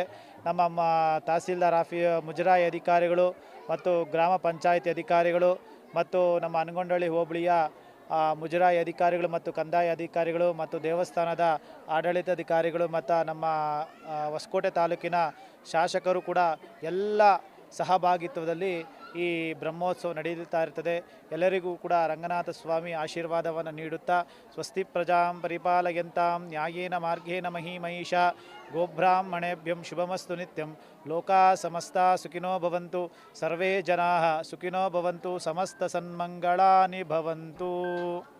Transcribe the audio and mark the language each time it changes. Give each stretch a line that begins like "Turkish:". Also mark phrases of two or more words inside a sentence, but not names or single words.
Kannada: ನಮ್ಮ ತಹಸೀಲ್ದಾರ್ ಮುಜರಾಯಿ ಅಧಿಕಾರಿಗಳು ಮತ್ತು ಗ್ರಾಮ ಪಂಚಾಯಿತಿ ಅಧಿಕಾರಿಗಳು ಮತ್ತು ನಮ್ಮ ಹನಗೊಂಡಳ್ಳಿ ಹೋಬಳಿಯ ಮುಜರಾಯಿ ಅಧಿಕಾರಿಗಳು ಮತ್ತು ಕಂದಾಯ ಅಧಿಕಾರಿಗಳು ಮತ್ತು ದೇವಸ್ಥಾನದ ಆಡಳಿತಾಧಿಕಾರಿಗಳು ಮತ್ತು ನಮ್ಮ ಹೊಸಕೋಟೆ ತಾಲೂಕಿನ ಶಾಸಕರು ಕೂಡ ಎಲ್ಲ ಸಹಭಾಗಿತ್ವದಲ್ಲಿ ಈ ಬ್ರಹ್ಮೋತ್ಸವ ನಡೆಯುತ್ತಾ ಇರ್ತದೆ. ಎಲ್ಲರಿಗೂ ಕೂಡ ರಂಗನಾಥ ಸ್ವಾಮಿ ಆಶೀರ್ವಾದವನ್ನು ನೀಡುತ್ತಾ
Sanskrit: ಸ್ವಸ್ತಿ ಪ್ರಜಾಂ ಪರಿಪಾಲಯಂತಾಂ ನ್ಯಾಯೇನ ಮಾರ್ಗೇಣ ಮಹೀಮಹಿಷ ಗೋಬ್ರಾಹ್ಮಣೇಭ್ಯಂ ಶುಭಮಸ್ತು ನಿತ್ಯಂ ಲೋಕಾ ಸಮಸ್ತಾ ಸುಖಿನೋ ಭವಂತು ಸರ್ವೇ ಜನಾಃ ಸುಖಿನೋ ಭವಂತು ಸಮಸ್ತ ಸನ್ಮಂಗಳಾನಿ ಭವಂತು.